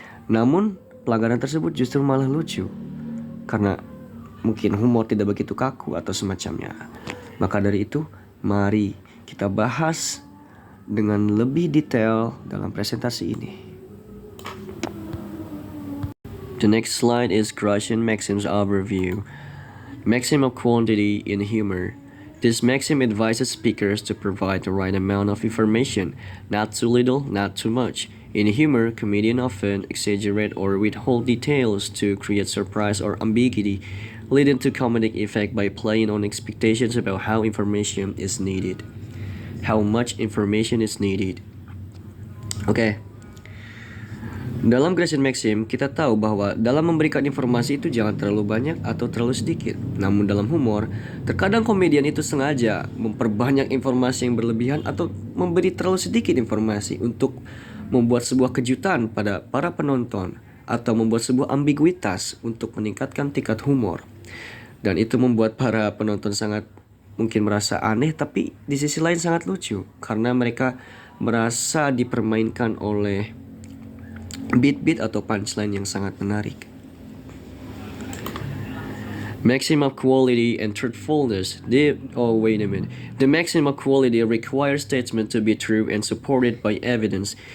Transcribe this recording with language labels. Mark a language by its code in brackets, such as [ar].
[id] Namun, pelanggaran tersebut justru malah lucu. Karena mungkin humor tidak begitu kaku atau semacamnya. Maka dari itu, mari kita bahas dengan lebih detail dalam presentasi ini. [en] The next slide is Russian maxims overview. Maxim of quantity in humor. This maxim advises speakers to provide the right amount of information, not too little, not too much. In humor, comedians often exaggerate or withhold details to create surprise or ambiguity, leading to comedic effect by playing on expectations about how information is needed. How much information is needed. [id] Oke. Dalam Russian maxim, kita tahu bahwa dalam memberikan informasi itu jangan terlalu banyak atau terlalu sedikit. Namun dalam humor, terkadang komedian itu sengaja memperbanyak informasi yang berlebihan atau memberi terlalu sedikit informasi untuk membuat sebuah kejutan pada para penonton atau membuat sebuah ambiguitas untuk meningkatkan tingkat humor. Dan itu membuat para penonton sangat mungkin merasa aneh, tapi di sisi lain sangat lucu karena mereka merasa dipermainkan oleh beat-beat atau punchline yang sangat menarik. [en] Maxim of quality and truthfulness. The maxim of quality requires statement to be true and supported by evidence.